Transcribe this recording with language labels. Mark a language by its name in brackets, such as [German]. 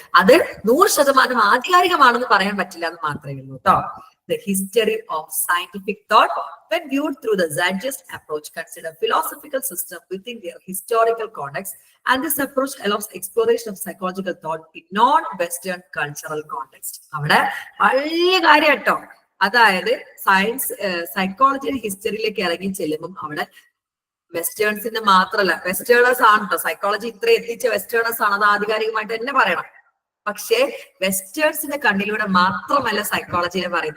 [Malayalam] അത് 100% ആധികാരികമാണെന്ന് പറയാൻ പറ്റില്ല എന്ന് മാത്രമേ ഉള്ളൂ കേട്ടോ. [English] The history of scientific thought, when viewed through the Zagist approach, consider philosophical system within their historical context, and this approach allows exploration of psychological thought in non-Western cultural context. [Malayalam] അവിടെ വലിയ കാര്യം കേട്ടോ. അതായത് സൈക്കോളജിയുടെ ഹിസ്റ്ററിയിലേക്ക് ഇറങ്ങി ചെല്ലുമ്പം അവിടെ വെസ്റ്റേൺസിന്റെ മാത്രമല്ല, വെസ്റ്റേണേഴ്സ് ആണ് കേട്ടോ സൈക്കോളജി ഇത്ര എത്തിച്ച വെസ്റ്റേണേഴ്സ് ആണ്, അത് ആധികാരികമായിട്ട് തന്നെ പറയണം. പക്ഷേ വെസ്റ്റേൺസിന്റെ കണ്ണിലൂടെ മാത്രമല്ല സൈക്കോളജിയെ പറയും.